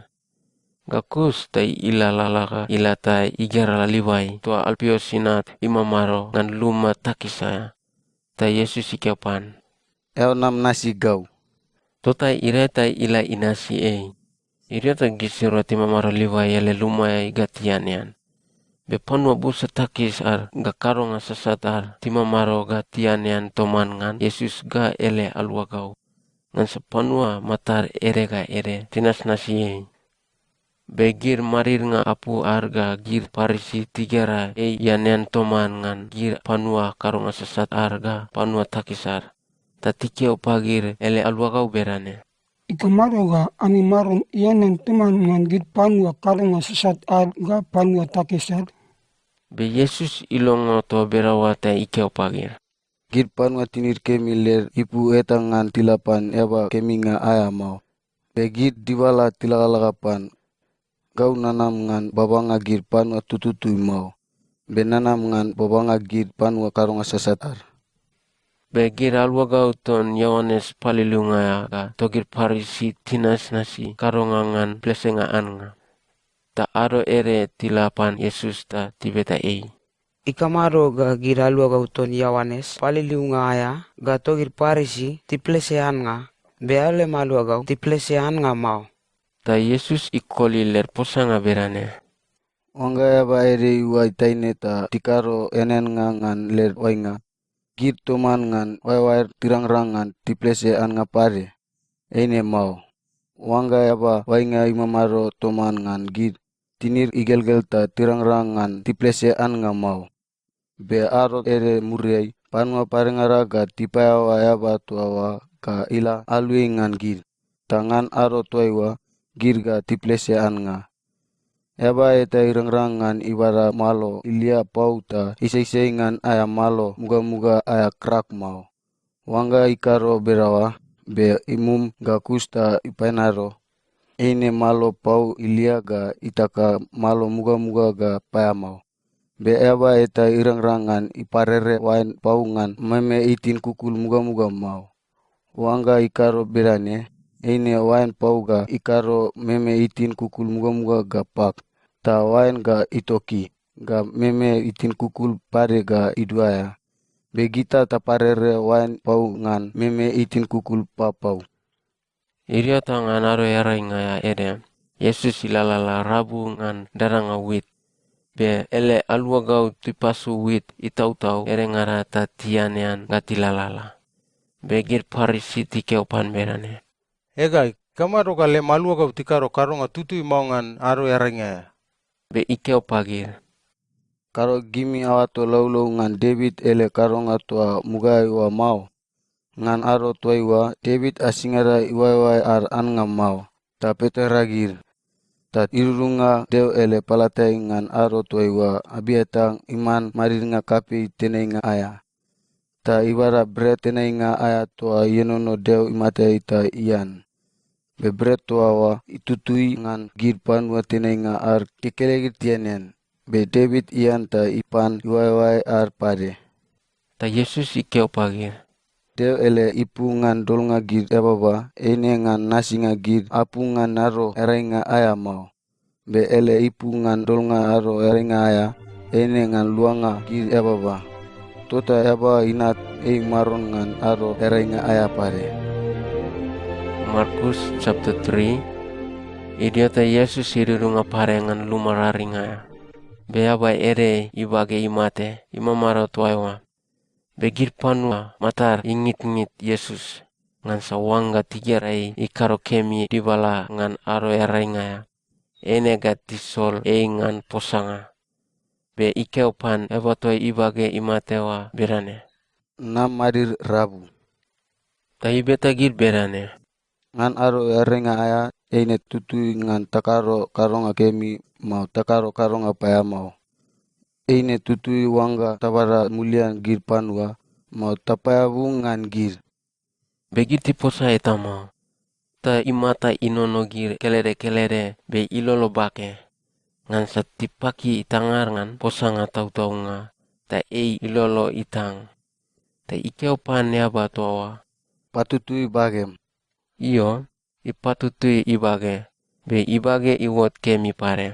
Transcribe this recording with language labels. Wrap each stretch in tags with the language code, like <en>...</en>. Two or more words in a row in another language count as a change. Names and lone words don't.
<bch>Gakus ta ila lalaka ila ta igara laliwai tua alpio sinat imamaro ngan luma takisaya. Ta Yesus ikepan. Eo nam nasi gau. Tota ire ta ila inasi Iria ta gisiro ti mamaro liwai ele lumai gatianian. Be panua busa takis ar ga karonga sasatar ti mamaro gatianian toman ngan Yesus ga ele alwagau. Ngan sepanua matar ere ga ere tinas nasi Be gir marir nga apu arga gir parisi tigera yanian toman ngan gir panua karonga sasat arga panua takisar. Tatikeo pagir ele alwagau berane. Ikamaro ga ami maron ianen teman ngan gid panua karonga sesat ad ga panua takisar. Be Yesus ilongo to berawa ta ikeo pagir. Gid panua tinir kemi ler ipu etangan tilapan eba kemi nga aya mau. Be gid diwala tilakalakapan. Gau nanam ngan babanga gid panua tututui mau. Be nanam ngan babanga gid panua karonga sasatar. Be gir alwagau ton Yohanes palilunga ga togir parisi tinas nasi karonga ngan plesenga anga. Ta aro ere tilapan Yesus ta tibeta Ikamaro ga giralua gauton Yohanes paliliunga aya ga togir parisi tiplesean nga beale malua gau tiplesean nga mau. Ta Yesus ikoli ler posanga berane. Wanga eba ere iwai taine ta tikaro enen nga ngan ler wainga. Gid toman ngan waiwair tirang-rang ngan tiplese an nga pare. Eine mau. Wanga eba wainga imamaro toman ngan gid. Tinir igelgel ta tirang-rang ngan tiplese an nga mau. Be aro ere muriai panua parengara ga tipayawa eba tuawa ka ila alui ngan gid. Tangan aro tuaiwa gid ga tiplese an nga. Eba eta irangrang ngan ibara malo ilia pau ta isai ngan aya malo muga-muga aya krak mau. Wanga ikaro berawa be imum ga kusta ipainaro. Eine malo pau ilia ga itaka malo muga-muga ga paya mau. Be eba eta irangrang ngan iparere wain pau ngan meme itin kukul muga-muga mau. Wanga ikaro berane, eine wain pau ga ikaro meme itin kukul muga-muga ga pak. Ta wain ga itoki, ga meme itin kukul pare ga iduaya. Begita ta parere wain pau ngan meme itin kukul papau. Iria ta ngan aro yarai ngaya ere. Yesus ilalala rabu ngan daranga wit. Be ele alwagau tipasu wit itau-tau ere ngara ta tianean gatilalala. Begir parisi tikeo pan berane. Egai, kamaro gale maluagau tikaro karonga tutui mau ngan aro yarai ngaya. Be ikeo pagir. Karo gimi awato laulau ngan David ele karonga tua mugai wa mau. Ngan aro tuaiwa David asingara iwai ar an nga mau. Ta peteragir. Ta irurunga deu ele palatai ngan aro tuaiwa abiatang iman marir nga kapi tenai nga aya. Ta ibara bre tenai nga aya tua yenono deu imatei ta ian. Be tuawa itutui ngan gir panua tenai nga ar kekelegir tianen. Be David ian ta ipan iwai ar pare. Ta Yesus ikeo pagir. Deu ele ipu ngan dolnga gir ebaba, eine ngan nasi nga gir apu ngan aro erai nga aya mau. Be ele ipu ngan dolnga aro erai nga aya, eine ngan luanga gir ebaba. Tota eba inat maron ngan aro erai nga aya pare. Markus chapter 3. Idiota Yesus irurunga parengan lumararinga. Beaba ere ibage imate imamaro tuaiwa. Begir panua matar ingit-ngit Yesus. Ngan sawanga tigerai ikaro kemi dibala ngan aro eraingaya. Ene gatisol ngan posanga. Be ikeo pan ebotoi ibage imatewa berane. Nam madir rabu. Tai beta gir berane. Ngan aro erenga aya eine tutui ngan takaro karonga kemi mau takaro karonga paya mau. eine tutui wangga tabara mulian gir panua mau tapayabungan gir. Begitu posa etama. Ta imata inono gir kelere be ilolo bake. Ngan satipaki itangar ngan posanga tau nga. Ta ilolo itang. Ta ikeo panea batoa. Patutui bagem. Iyo, ipatutui ibage. Be ibage iwot kemi pare.</bch>